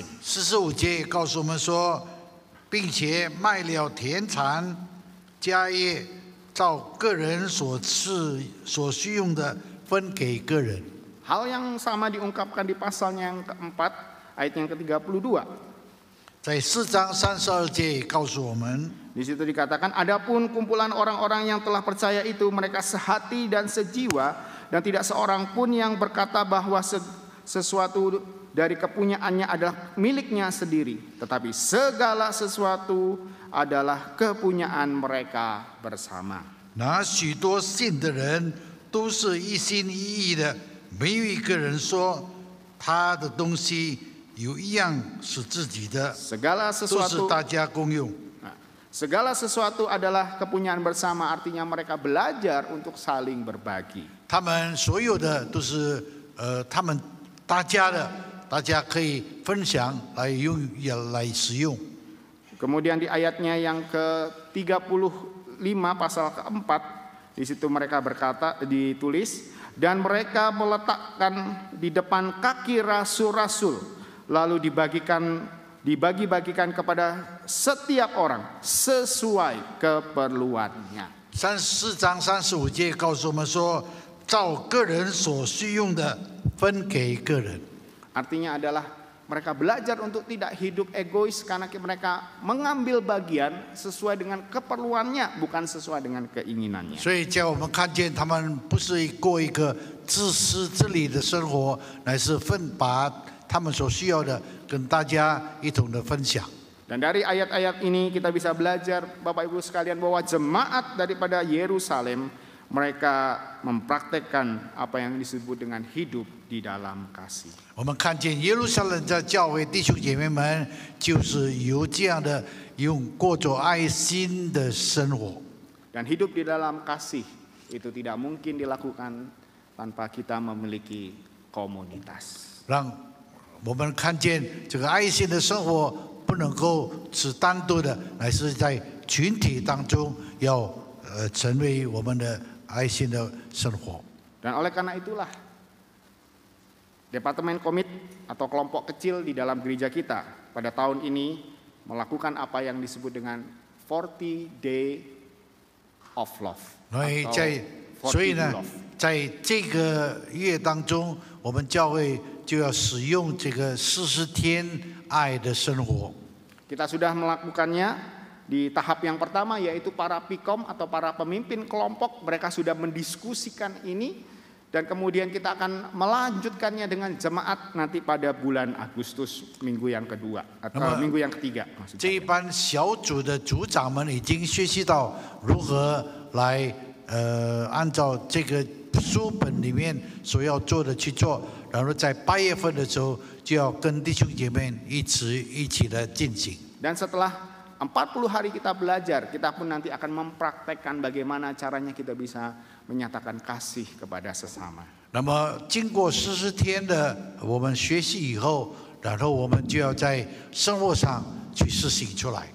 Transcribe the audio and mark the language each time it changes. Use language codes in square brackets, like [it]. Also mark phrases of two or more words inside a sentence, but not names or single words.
[zh] 45 节告诉我们说，并且卖了田产、家业，照个人所需用的分给个人。 [id] Hal yang sama diungkapkan di pasalnya yang keempat, ayat yang ke-32. [zh] 在4章32节告诉我们， [id] Di situ dikatakan, adapun kumpulan orang-orang yang telah percaya itu mereka sehati dan sejiwa, dan tidak seorang pun yang berkata bahwa sesuatu dari kepunyaannya adalah miliknya sendiri, tetapi segala sesuatu adalah kepunyaan mereka bersama. [zh] 那许多信的人都是一心一意的，没有一个人说他的东西有一样是自己的， [id] Segala [zh] 都是 [id] sesuatu [zh] 大家共用。 [id] Segala sesuatu adalah kepunyaan bersama, artinya mereka belajar untuk saling berbagi. [zh] 他们所有的都是他们大家的，大家可以分享来用也来使用。 [id] Kemudian di ayatnya yang ke-35 pasal keempat, di situ mereka berkata, ditulis, dan mereka meletakkan di depan kaki rasul-rasul, lalu dibagi-bagikan kepada setiap orang sesuai keperluannya. [zh] 34 章35节告诉我们说，照个人所需用的分给个人。 [id] Artinya adalah mereka belajar untuk tidak hidup egois karena mereka mengambil bagian sesuai dengan keperluannya, bukan sesuai dengan keinginannya. [zh] 所以叫我们看见他们不是过一个自私自利的生活，乃是把他们所需要的跟大家一同的分享。 [id] Dan dari ayat-ayat ini kita bisa belajar Bapak Ibu sekalian bahwa jemaat daripada Yerusalem mereka mempraktekkan apa yang disebut dengan hidup di dalam kasih. [zh] 我们看见耶路撒冷的教会弟兄姐妹们，就是有这样的用过着爱心的生活。 [id] Dan hidup di dalam kasih itu tidak mungkin dilakukan tanpa kita memiliki komunitas. [zh] 让我们看见这个爱心的生活不能够是单独的，乃是在群体当中要成为我们的爱心的生活。 [id] Dan oleh karena itulah Departemen Komit atau kelompok kecil di dalam gereja kita pada tahun ini melakukan apa yang disebut dengan 40 Day of Love. [zh] 所以呢，在这个月当中，我们教会就要使用这个40天爱的生活。 [id] Kita sudah melakukannya di tahap yang pertama, yaitu para pikom atau para pemimpin kelompok, mereka sudah mendiskusikan ini, dan kemudian kita akan melanjutkannya dengan jemaat nanti pada bulan Agustus minggu yang kedua atau minggu yang ketiga. [zh] 这一班小组的组长们已经学习到如何来按照这个书本里面所要做的去做，然后在8月份的时候就要跟弟兄姐妹一起的进行。 [id] Dan setelah 40 hari kita belajar, kita pun nanti akan mempraktekkan bagaimana caranya kita bisa menyatakan kasih kepada sesama. [zh] 那么经过40天的我们学习以后，然后我们就要在生活上去实行出来。